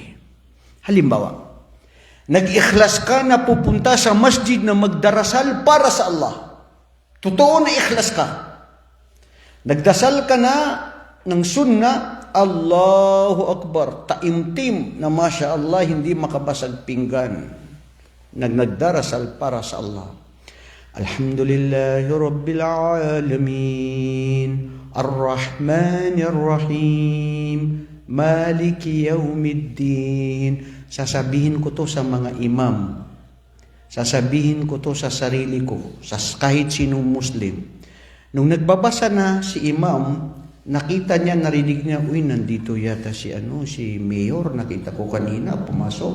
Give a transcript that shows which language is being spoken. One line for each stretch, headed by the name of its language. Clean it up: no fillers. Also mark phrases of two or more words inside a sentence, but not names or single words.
Filipino: Halimbawa, nag-ikhlas ka na pupunta sa masjid na magdarasal para sa Allah. Totoo na ikhlas ka. Nagdasal ka na ng sunna,
Arabic: الله أكبر,
Filipino: taimtim na
Arabic: ما شاء الله,
Filipino: hindi makabasag pinggan. Nagdarasal para sa Allah.
Arabic: الحمد لله رب العالمين، الرحمن الرحيم، مالك يوم الدين.
Filipino: Sasabihin ko to sa mga imam. Sasabihin ko to sa sarili ko, sa kahit sinong Muslim. Nung nagbabasa na si imam, nakita niya, narinig niya, uy, nandito yata si Mayor, nakita ko kanina, pumasok.